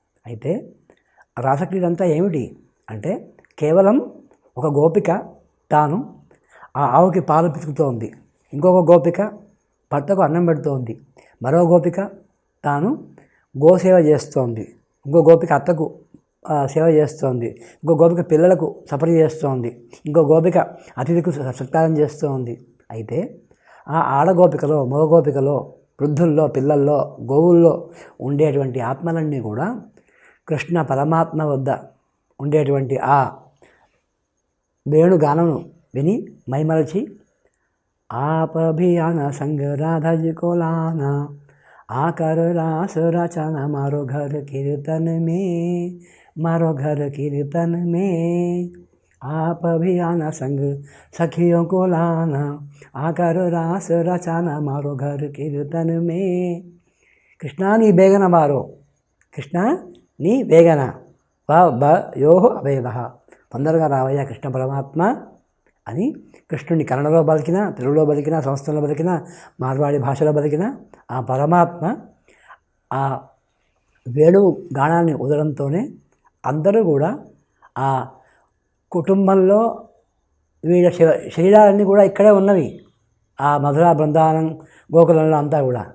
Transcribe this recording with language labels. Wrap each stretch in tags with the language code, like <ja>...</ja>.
<te>అయితే రాసక్రీడ అంతా ఏమిటి అంటే కేవలం ఒక గోపిక తాను ఆ ఆవుకి పాలు పితుకుతోంది, ఇంకొక గోపిక భర్తకు అన్నం పెడుతోంది, మరో గోపిక తాను గోసేవ చేస్తోంది, ఇంకో గోపిక అత్తకు సేవ చేస్తోంది, ఇంకో గోపిక పిల్లలకు సపరి చేస్తోంది, ఇంకో గోపిక అతిథికి సత్కారం చేస్తోంది. అయితే ఆ ఆడగోపికలో, మగ గోపికలో, వృద్ధుల్లో, పిల్లల్లో, గోవుల్లో ఉండేటువంటి ఆత్మలన్నీ కూడా కృష్ణ పరమాత్మ వద్ద ఉండేటువంటి ఆ వేణుగానను విని మైమరచి</te> <hi>आप भी आना संग राधा जी को लाना, आकर रास रचाना मारो घर कीर्तन में, मारो घर कीर्तन में। आप भी आना संग सखियों को लाना, आकर रास रचाना मारो घर कीर्तन में।</hi> <kn>కృష్ణా నీ బేగన వారో,</kn> <te>కృష్ణ నీ వేగన యో అభేద, తొందరగా రావయ్యా కృష్ణ పరమాత్మ అని కృష్ణుని కన్నడలో బలికిన, తెలుగులో బలికిన, సంస్కృతంలో బలికిన, మార్వాడి భాషలో బలికిన ఆ పరమాత్మ ఆ వేణువు గానాన్ని వదలంతోనే అందరూ కూడా ఆ కుటుంబంలో వీళ్ళ శరీరాలన్నీ కూడా ఇక్కడే ఉన్నవి, ఆ మధుర బృందావనం గోకులంలో అంతా కూడా.</te>